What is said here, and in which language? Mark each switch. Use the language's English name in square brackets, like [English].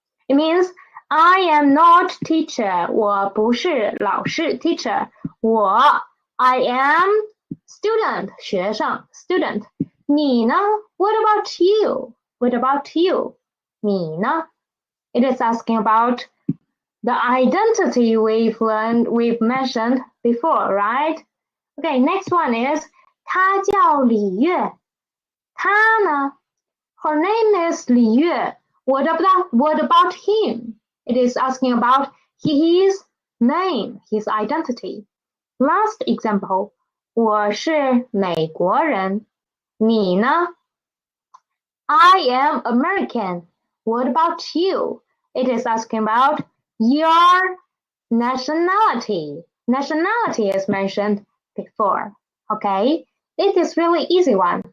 [English] It means I am not teacher. [Chinese] 我不是老师 teacher. [English] I am student 学生 student. [Chinese] 你呢 [English] What about you? 你呢 It is asking about the identity we've mentioned before, right? Okay, next one is [Chinese] 她叫李月。 她呢 [English] her name is 李月。 What about him? It is asking about his name, his identity. Last example, [Chinese] 我是美国人。你呢 [English] I am American. What about you? It is asking about your nationality. Nationality is mentioned before. Okay, it is really easy one.